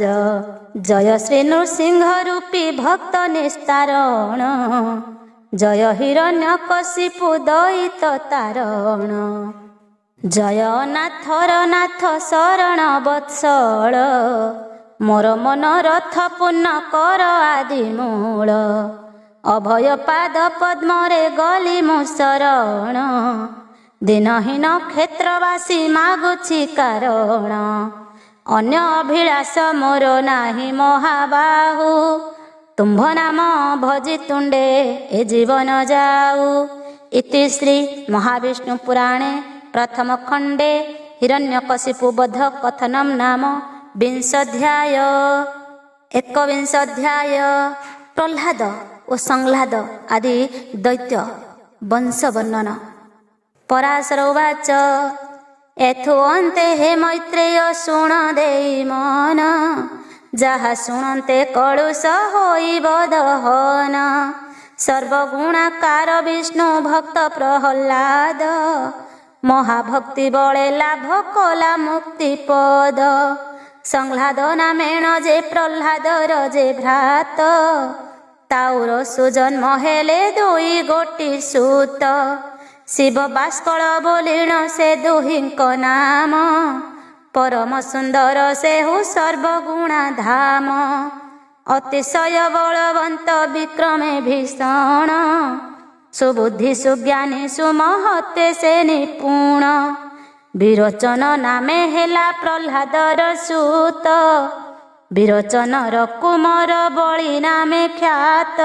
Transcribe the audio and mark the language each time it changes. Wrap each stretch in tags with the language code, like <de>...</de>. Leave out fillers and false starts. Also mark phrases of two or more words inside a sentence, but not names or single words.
<or>ଜୟ ଶ୍ରୀ ନୃସିଂହ ରୂପୀ ଭକ୍ତ ନିସ୍ତାରଣ ଜୟ ହିରଣ୍ୟକଶିପୁ ଦୈତ ତାରଣ। ଜୟ ନାଥର ନାଥ ଶରଣ ବତ୍ସଳ ମୋର ମନ ରଥ ପୂର୍ଣ୍ଣ କର ଆଦି ମୂଳ। ଅଭୟ ପାଦ ପଦ୍ମରେ ଗଲି ମୁଁ ଶରଣ ଦିନହୀନ କ୍ଷେତ୍ରବାସୀ ମାଗୁଛି କାରଣ। ଅନ୍ୟ ଅଭିଳାଷ ମୋର ନାହିଁ ମହାବାହୁ ତୁମ୍ଭ ନାମ ଭଜି ତୁଣ୍ଡେ ଏ ଜୀବନ ଯାଉ।</or> <sa>इति श्री महाविष्णु पुराणे प्रथम खंडे हिरण्यकशिपु वध कथनम नाम विंशोऽध्याय। एकविंशोऽध्याय प्रहलाद और संह्लाद आदि दैत्य वंश वर्णन। पराशर उवाच</sa> <or>ଏଥୁ ଅନ୍ତେ ହେ ମୈତ୍ରେୟ ଶୁଣ ଦେଇ ମନ ଯାହା ଶୁଣନ୍ତେ କଳୁଷ ହୋଇବ ଦହନ। ସର୍ବଗୁଣାକାର ବିଷ୍ଣୁ ଭକ୍ତ ପ୍ରହ୍ଲାଦ ମହାଭକ୍ତି ବଳେ ଲାଭ କଲା ମୁକ୍ତି ପଦ। ସଂହ୍ଲାଦ ନାମେଣ ଯେ ପ୍ରହ୍ଲାଦର ଯେ ଭ୍ରାତ ତାଉର ସୁଜନ୍ମ ହେଲେ ଦୁଇ ଗୋଟି ସୁତ। ଶିବ ବାଷ୍କଳ ବୋଲିଣ ସେ ଦୁହିଙ୍କ ନାମ ପରମ ସୁନ୍ଦର ସେହୁ ସର୍ବଗୁଣା ଧାମ। ଅତିଶୟ ବଳବନ୍ତ ବିକ୍ରମେ ଭୀଷଣ, ସୁବୁଦ୍ଧି ସୁଜ୍ଞାନୀ ସୁମହତେ ସେ ନିପୁଣ। ବିରୋଚନ ନାମେ ହେଲା ପ୍ରହ୍ଲାଦର ସୁତ, ବିରୋଚନର କୁମର ବଳି ନାମେ ଖ୍ୟାତ।</or>